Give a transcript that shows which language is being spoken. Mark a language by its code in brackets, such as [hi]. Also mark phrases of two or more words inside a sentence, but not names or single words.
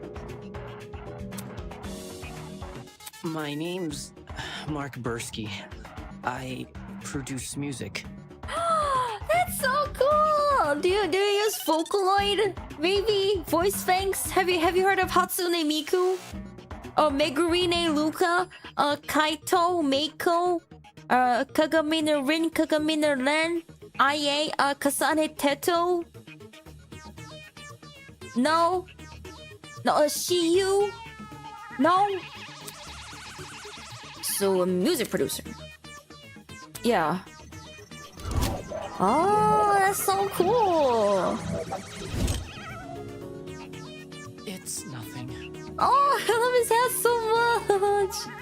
[en] My name's Mark Bursky. I produce music. That's so cool! Do you use Vocaloid? Maybe? Voice Fangs? Have you heard of Hatsune Miku? Megurine Luka? Kaito? Meiko? Kagamine Rin? Kagamine Ren? Aye? Kasane Teto? No? No, Shiyu? No? So, a music producer. Yeah. Oh, that's so cool. It's nothing. Oh, I love his hat so much.